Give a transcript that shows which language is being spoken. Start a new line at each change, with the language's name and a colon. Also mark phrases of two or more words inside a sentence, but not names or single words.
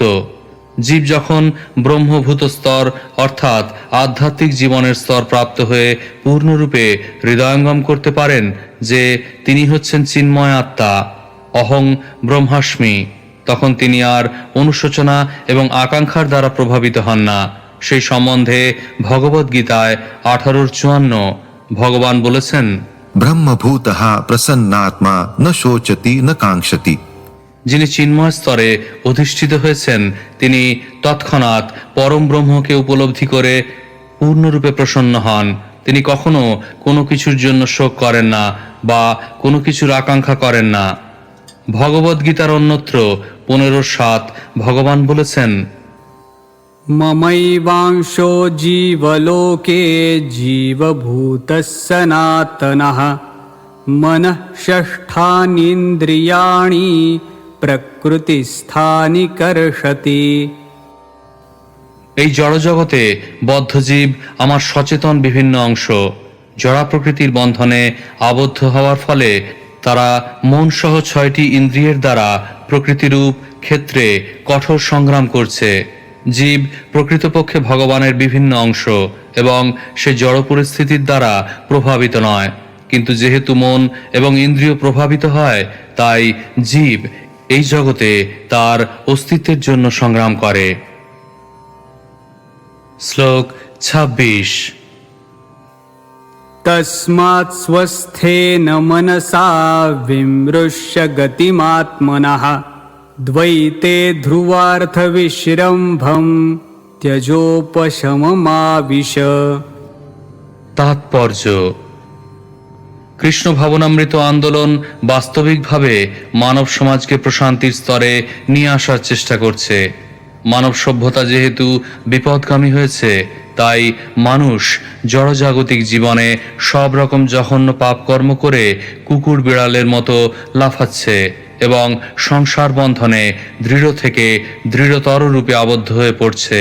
Bangla: জীব যখন ব্রহ্মভূত স্তর অর্থাৎ আধ্যাত্মিক জীবনের স্তর প্রাপ্ত হয়ে পূর্ণরূপে হৃদয়ঙ্গম করতে পারেন যে তিনি হচ্ছেন চিন্ময় আত্মা,
Sanskrit: অহং ব্রহ্মাস্মি,
Bangla: তখন তিনি আর অনুশোচনা এবং আকাঙ্ক্ষার দ্বারা প্রভাবিত হন না। সেই সম্বন্ধে ভগবদ্গীতায় 18:54 ভগবান বলেছেন,
Sanskrit: ব্রহ্মভূতঃ প্রসন্নাত্মা ন শোচতি ন কাঙ্ক্ষতি।
Bangla: যিনি চিন্ময় স্তরে অধিষ্ঠিত হয়েছেন তিনি তৎক্ষণাৎ পরম ব্রহ্মকে উপলব্ধি করে পূর্ণরূপে প্রসন্ন হন। তিনি কখনো কোনো কিছুর জন্য শোক করেন না বা কোনো কিছুর আকাঙ্ক্ষা করেন না। ভগবদ্গীতার অন্যত্র 15:7 ভগবান বলেছেন,
Sanskrit: ममैवांशो जीवलोके जीवभूतः सनातनः मनः षष्ठानीन्द्रियाणि प्रकृतिस्थानि कर्षति।
Bangla: এই জড়জগতে বদ্ধজীব আমার সচেতন বিভিন্ন অংশ। জড়া প্রকৃতির বন্ধনে আবদ্ধ হওয়ার ফলে তারা মন সহ 6টি ইন্দ্রিয়ের দ্বারা প্রকৃতিরূপ ক্ষেত্রে কঠোর সংগ্রাম করছে। জীব প্রকৃতপক্ষে ভগবানের বিভিন্ন অংশ এবং সে জড় পরিস্থিতির দ্বারা প্রভাবিত নয়, কিন্তু যেহেতু মন এবং ইন্দ্রিয় প্রভাবিত হয় তাই জীব এই জগতে তার অস্তিত্বের জন্য সংগ্রাম করে। শ্লোক 26।
Sanskrit: तस्मात् स्वस्थेन मनसा विमृश्य गतिमात्मनः द्वैते ध्रुवार्थविश्रम्भं त्यजोपशममाविश।
Bangla: তাৎপর্য: কৃষ্ণ ভাবনামৃত আন্দোলন বাস্তবিকভাবে মানব সমাজকে প্রশান্তির স্তরে নিয়ে আসার চেষ্টা করছে। মানব সভ্যতা যেহেতু বিপদগামী হয়েছে, তাই মানুষ জড়জাগতিক জীবনে সব রকম জঘন্য পাপকর্ম করে কুকুর বিড়ালের মতো লাফাচ্ছে এবং সংসার বন্ধনে দৃঢ় থেকে দৃঢ়তর রূপে আবদ্ধ হয়ে পড়ছে।